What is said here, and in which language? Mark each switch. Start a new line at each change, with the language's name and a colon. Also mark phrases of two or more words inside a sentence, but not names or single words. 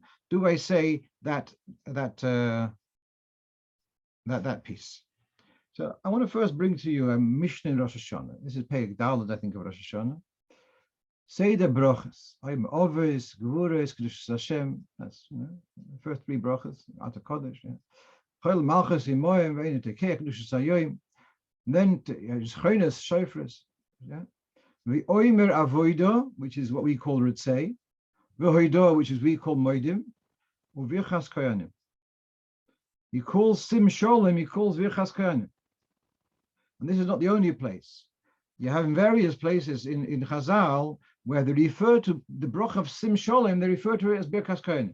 English: Do I say that piece? So I want to first bring to you a Mishnah in Rosh Hashanah. This is
Hebrew: פרק ד,
English: I think, of Rosh Hashanah. Say the brachas. I'm
Hebrew: אבות, גבורות, קדושת השם.
English: That's the first three brachas.
Hebrew: אתה קדוש. כולל מלכיות עמהן ואינו תוקע קדושת היום.
English: Then
Hebrew: זכרונות שופרות. ואומר עבודה,
English: which is what we call Ritzei. Ve'hoido, which is we call Moedim.
Hebrew: וברכת כהנים.
English: He calls
Hebrew: שים שלום.
English: He calls
Hebrew: ברכת כהנים.
English: And this is not the only place. You have in various places in Chazal where they refer to the brach of
Hebrew: שים שלום,
English: they refer to it as
Hebrew: ברכת כהנים.